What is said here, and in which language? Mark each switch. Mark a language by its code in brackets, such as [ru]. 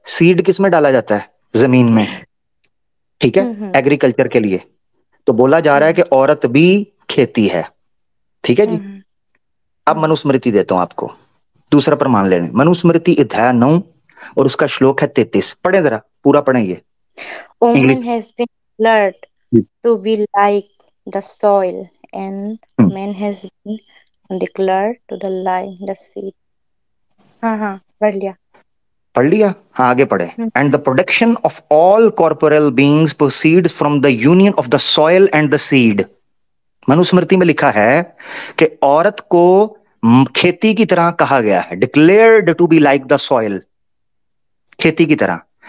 [hi] Seed किस में डाला जाता है? जमीन में। ठीक है, हम्म। एग्रीकल्चर के लिए। तो बोला जा रहा है कि औरत भी खेती है। ठीक है जी। अब मनुस्मृति देता हूं आपको, दूसरा प्रमाण लेने। मनुस्मृति अध्याय 9 और उसका श्लोक है 33। पढ़े जरा, पूरा पढ़े ये [en] Woman [hi] English. [en] has been declared to be like the soil, and man has been declared to the like the seed. [hi] हाँ हाँ, पढ़ लिया। पढ़ लिया? हाँ आगे पढ़े। हम्म। [en] And the production of all corporeal beings proceeds from the union of the soil and the seed. [hi] Manusmriti में लिखा है कि औरत को खेती की तरह कहा गया है, [en] declared to be like the soil, [hi] खेती की तरह।